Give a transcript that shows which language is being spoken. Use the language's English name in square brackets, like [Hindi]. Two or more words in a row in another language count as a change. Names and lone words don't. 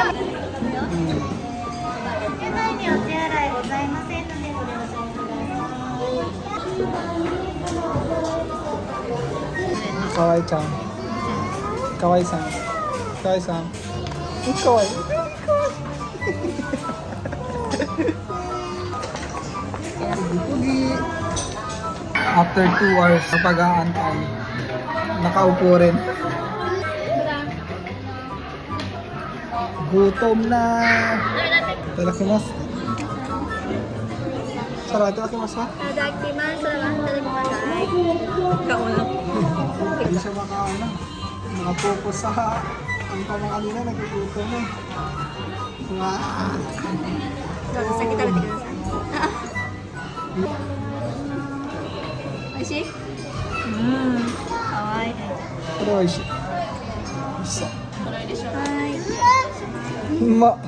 [Japanese] 手前にお手洗いございませんのでご了承ください。かわいちゃん。かわいさん。かわいさん。 [Filipino] かわいい。 [English] After 2 hours [Filipino] sa pag-aantay, nakaupo rin. Gutom na. Itadakimasu. Sarap, itadakimasu ha? [Japanese] いただきます。いただきます。Kaulog. [Filipino] Hindi siya makaano. Nakapokus sa ang pamakanina, nagugutom eh. Wow. [Japanese] どうぞ先食べてください。美味しい？かわいい。これ美味しい。美味しそう。はい。うまっ。